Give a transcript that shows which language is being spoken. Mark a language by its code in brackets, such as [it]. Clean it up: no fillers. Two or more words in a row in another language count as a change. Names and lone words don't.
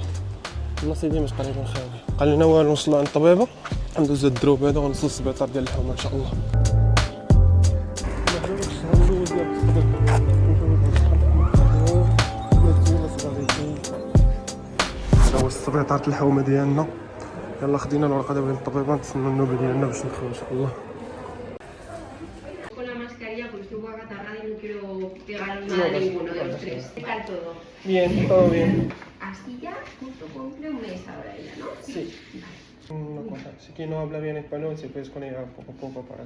[ar] البلاصه ديالي مش تقريبا خاويه. قال لنا والو نوصلوا عند الطبيبه، ندوز الدروب هذا ونوصل للسبيطار ديال الحومه ان شاء الله. هذا هو السبيطار ديال الحومه ديالنا. يلا خدينا الورقه دابا ديال الطبيبه، نتسناو النوبه ديالنا باش ندخلوا ان شاء الله. [es] Porque estoy un poco acatarrada y no quiero pegar nada a ninguno de los tres. ¿Qué tal todo? Bien, todo bien. Así ya justo cumple un mes ahora ella, ¿no? Sí. Una cosa, si que no habla bien español, si puedes con ella poco a poco para que...